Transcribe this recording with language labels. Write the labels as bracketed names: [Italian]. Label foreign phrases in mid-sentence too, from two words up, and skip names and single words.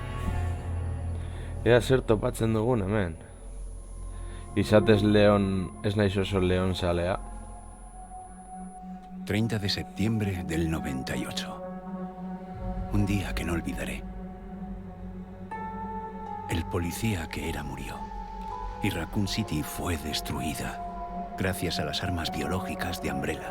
[Basque] Ea zer topatzen dugun hemen. Izatez León, ez naiz oso León salea. [Spanish] 30 de septiembre del 98. Un día que no olvidaré. El policía que era murió. Y Raccoon City fue destruida gracias a las armas biológicas de Umbrella.